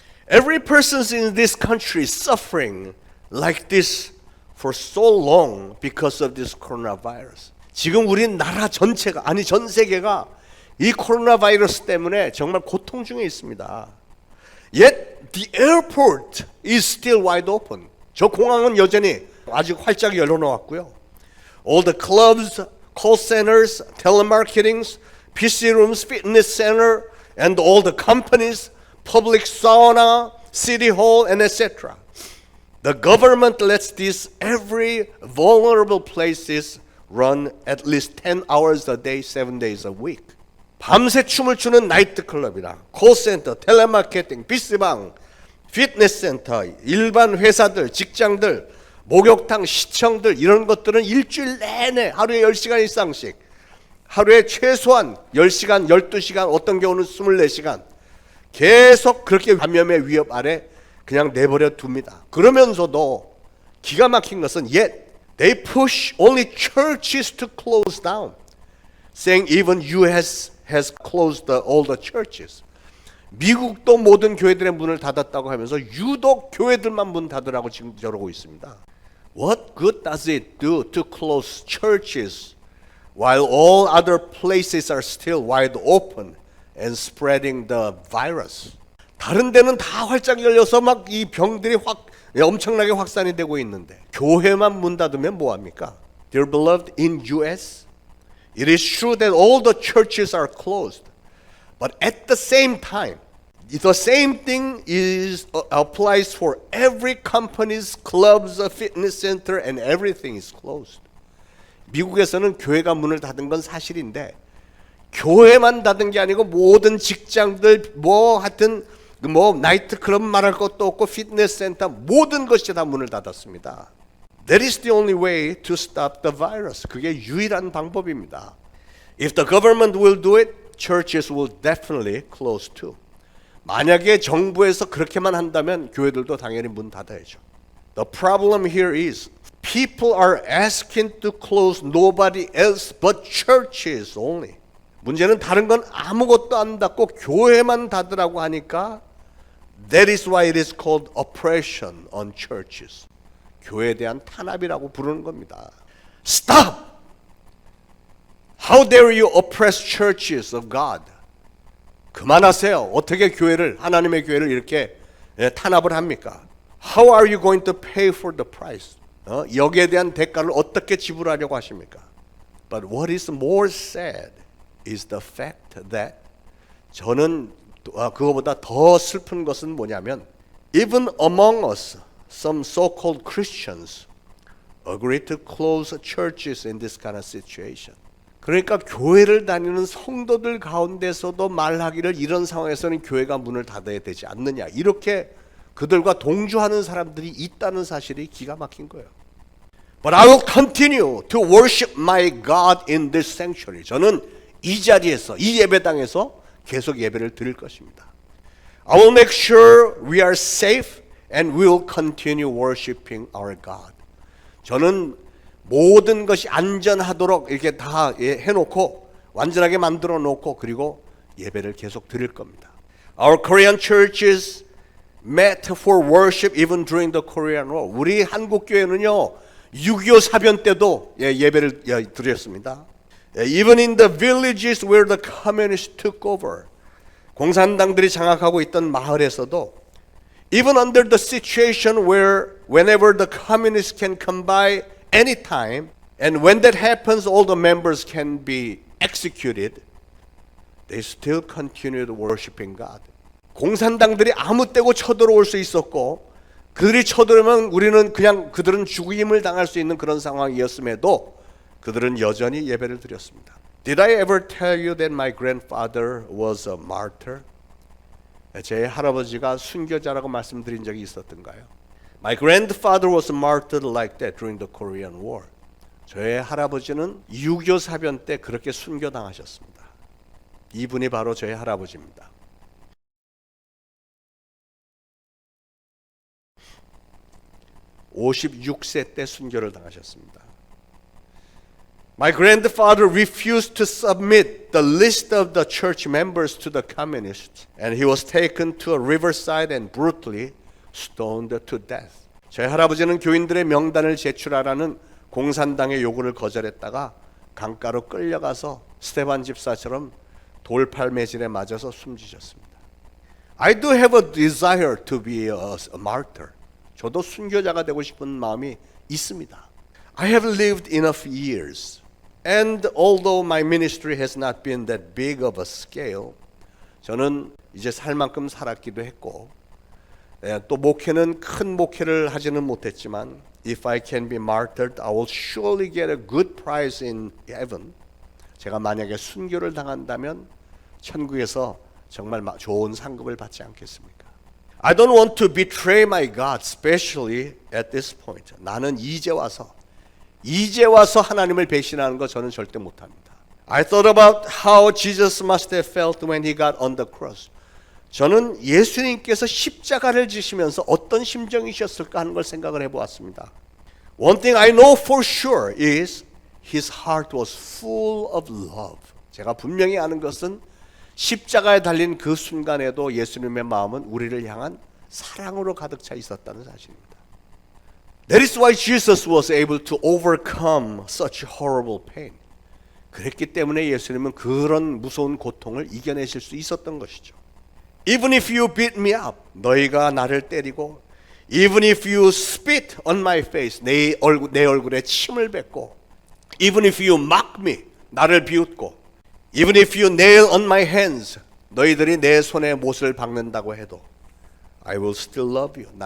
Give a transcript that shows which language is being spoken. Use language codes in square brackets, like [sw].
[en] Every person in this country is suffering like this for so long because of this coronavirus. [ko] 지금 우리나라 전체가 아니 전 세계가 이 코로나 바이러스 때문에 정말 고통 중에 있습니다. [en] Yet the airport is still wide open. [ko] 저 공항은 여전히 아직 활짝 열어놓았고요. [en] All the clubs, call centers, telemarketings, PC rooms, fitness center, and all the companies, public sauna, city hall, and etc. The government lets these every vulnerable places run at least 10 hours a day, 7 days a week. [ko] 밤새 춤을 추는 나이트클럽이나 콜센터, 텔레마케팅, PC방, 피트니스센터, 일반 회사들, 직장들, 목욕탕, 시청들 이런 것들은 일주일 내내 하루에 10시간 이상씩 하루에 최소한 10시간, 12시간, 어떤 경우는 24시간 계속 그렇게 감염의 위협 아래 그냥 내버려 둡니다. 그러면서도 기가 막힌 것은 [en] yet they push only churches to close down, saying even US has closed all the churches. [ko] 미국도 모든 교회들의 문을 닫았다고 하면서 유독 교회들만 문 닫으라고 지금 저러고 있습니다. [en] What good does it do to close churches while all other places are still wide open and spreading the virus? [ko] 다른 데는 다 활짝 열려서 막 이 병들이 엄청나게 확산이 되고 있는데 교회만 문 닫으면 뭐 합니까? [en] Dear beloved, in US, it is true that all the churches are closed, but at the same time, the same thing applies for every company's clubs, fitness center, and everything is closed. [ko] 미국에서는 교회가 문을 닫은 건 사실인데 교회만 닫은 게 아니고 모든 직장들 하여튼 나이트클럽 말할 것도 없고 피트니스 센터 모든 것이 다 문을 닫았습니다. [en] That is the only way to stop the virus. [ko] 그게 유일한 방법입니다. [en] If the government will do it, churches will definitely close too. [ko] 만약에 정부에서 그렇게만 한다면 교회들도 당연히 문 닫아야죠. [en] The problem here is people are asking to close nobody else but churches only. [ko] 문제는 다른 건 아무것도 안 닫고 교회만 닫으라고 하니까 [en] That is why it is called oppression on churches. [ko] 교회에 대한 탄압이라고 부르는 겁니다. [en] Stop! How dare you oppress churches of God? [ko] 그만하세요. 어떻게 교회를, 하나님의 교회를 이렇게 탄압을 합니까? [en] How are you going to pay for the price? [ko] 여기에 대한 대가를 어떻게 지불하려고 하십니까? [en] But what is more sad is the fact that [ko] 저는 그거보다 더 슬픈 것은 뭐냐면 [en] even among us, some so-called Christians agree to close churches in this kind of situation. [ko] 그러니까 교회를 다니는 성도들 가운데서도 말하기를 이런 상황에서는 교회가 문을 닫아야 되지 않느냐 이렇게 그들과 동조하는 사람들이 있다는 사실이 기가 막힌 거예요. [en] But I will continue to worship my God in this sanctuary. [ko] 저는 이 자리에서 이 예배당에서 계속 예배를 드릴 것입니다. [en] I will make sure we are safe and we will continue worshiping our God. [ko] 저는 모든 것이 안전하도록 이렇게 다 해놓고 완전하게 만들어 놓고 그리고 예배를 계속 드릴 겁니다. [en] Our Korean churches met for worship even during the Korean War. [ko] 우리 한국 교회는요 6.25 사변 때도 예배를 드렸습니다. [en] Even in the villages where the communists took over. [ko] 공산당들이 장악하고 있던 마을에서도 [en] even under the situation where whenever the communists can come by anytime and when that happens all the members can be executed, they still continued worshiping God. [ko] 공산당들이 아무 때고 쳐들어올 수 있었고 그들이 쳐들어오면 우리는 그냥 그들은 죽임을 당할 수 있는 그런 상황이었음에도 그들은 여전히 예배를 드렸습니다. [en] Did I ever tell you that my grandfather was a martyr? [ko] 제 할아버지가 순교자라고 말씀드린 적이 있었던가요? [en] My grandfather was martyred like that during the Korean War. [ko] 저의 할아버지는 6.25 사변 때 그렇게 순교당하셨습니다. 이분이 바로 저의 할아버지입니다. (56세) 때 순교를 당하셨습니다. [en] My grandfather refused to submit the list of the church members to the communists, and he was taken to a riverside and brutally stoned to death. [ko] 저희 할아버지는 교인들의 명단을 제출하라는 공산당의 요구를 거절했다가 강가로 끌려가서 스테반 집사처럼 돌팔매질에 맞아서 숨지셨습니다. [en] I do have a desire to be a martyr. [ko] 저도 순교자가 되고 싶은 마음이 있습니다. [en] I have lived enough years, and although my ministry has not been that big of a scale, [ko] 저는 이제 살 만큼 살았기도 했고, 또 목회는 큰 목회를 하지는 못했지만, [en] if I can be martyred, I will surely get a good prize in heaven. [ko] 제가 만약에 순교를 당한다면 천국에서 정말 좋은 상급을 받지 않겠습니까? [en] I don't want to betray my God, especially at this point. [ko] 나는 이제 와서 하나님을 배신하는 거 저는 절대 못합니다. [en] I thought about how Jesus must have felt when he got on the cross. [ko] 저는 예수님께서 십자가를 지시면서 어떤 심정이셨을까 하는 걸 생각을 해보았습니다. [en] One thing I know for sure is his heart was full of love. [ko] 제가 분명히 아는 것은 십자가에 달린 그 순간에도 예수님의 마음은 우리를 향한 사랑으로 가득 차 있었다는 사실입니다. [en] That is why Jesus was able to overcome such horrible pain. [ko] 그랬기 때문에 예수님은 그런 무서운 고통을 이겨내실 수 있었던 것이죠. [en] Even if you beat me up, [ko] 너희가 나를 때리고, [en] even if you spit on my face, [ko] 내 얼굴에 침을 뱉고, [en] even if you mock me, [ko] 나를 비웃고, [en] even if you nail on my hands, [ko] 너희들이 내 손에 못을 박는다고 해도 [en] I will still love you.